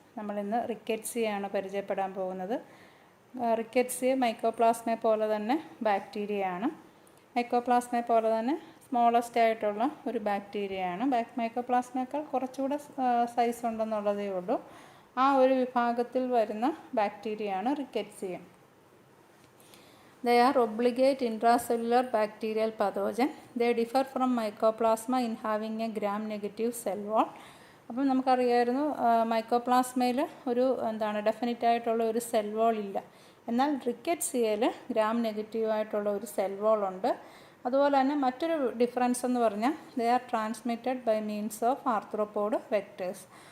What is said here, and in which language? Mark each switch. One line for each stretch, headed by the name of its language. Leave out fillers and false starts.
Malayalam: നമ്മളിന്ന് റിക്കറ്റ്സിയാണ് പരിചയപ്പെടാൻ പോകുന്നത്. റിക്കറ്റ്സിയ മൈക്കോപ്ലാസ്മയെ പോലെ തന്നെ ബാക്ടീരിയയാണ്. മൈക്കോപ്ലാസ്മയെ പോലെ തന്നെ സ്മോളസ്റ്റ് ആയിട്ടുള്ള ഒരു ബാക്ടീരിയയാണ്. മൈക്കോപ്ലാസ്മയേക്കാൾ കുറച്ചുകൂടെ സൈസ് ഉണ്ടെന്നുള്ളതേ ഉള്ളൂ. ആ ഒരു വിഭാഗത്തിൽ വരുന്ന ബാക്ടീരിയയാണ് Rickettsia.
English: They are obligate intracellular bacterial pathogen. They differ from mycoplasma in having a gram-negative cell wall.
Malayalam: അപ്പം നമുക്കറിയാമായിരുന്നു മൈക്കോപ്ലാസ്മയിൽ ഒരു ഡെഫിനറ്റ് ആയിട്ടുള്ള ഒരു സെൽ വോൾ ഇല്ല. എന്നാൽ റിക്കറ്റ്സിയയിൽ ഗ്രാം നെഗറ്റീവായിട്ടുള്ള ഒരു സെൽ വോൾ ഉണ്ട്. അതുപോലെ തന്നെ മറ്റൊരു ഡിഫറൻസ് എന്ന് പറഞ്ഞാൽ
English: They are transmitted by means of arthropod vectors.